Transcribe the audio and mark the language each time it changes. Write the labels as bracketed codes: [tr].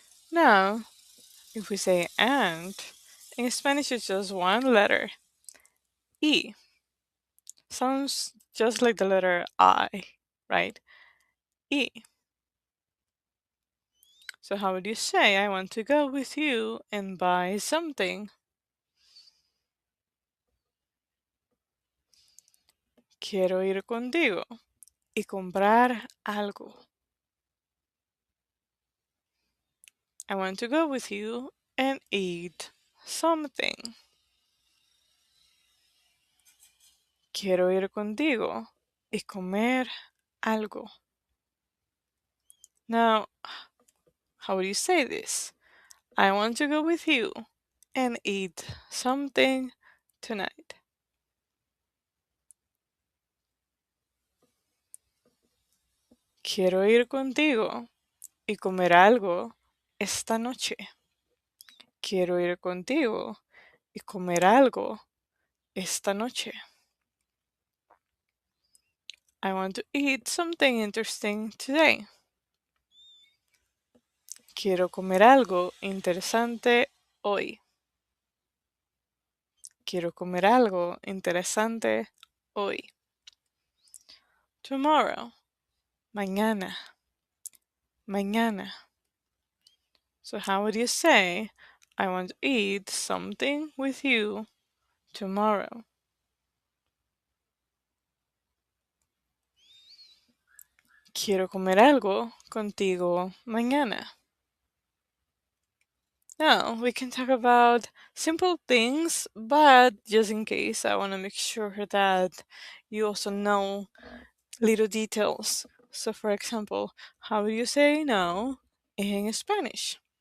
[en] Now, if we say and, in Spanish it's just one letter. E. Sounds just like the letter I, right? E. So how would you say, I want to go with you and buy something? [es] Quiero ir contigo y comprar algo. [en] I want to go with you and eat something. [es] Quiero ir contigo y comer algo. [en] Now, how would you say this? I want to go with you and eat something tonight. [es] Quiero ir contigo y comer algo esta noche. Quiero ir contigo y comer algo esta noche. [en] I want to eat something interesting today. [es] Quiero comer algo interesante hoy. Quiero comer algo interesante hoy. [en] Tomorrow. [es] Mañana. Mañana. [en] So how would you say, I want to eat something with you tomorrow? [es] Quiero comer algo contigo mañana. [en] Now, we can talk about simple things, but just in case, I want to make sure that you also know little details. So, for example, how would you say no in Spanish?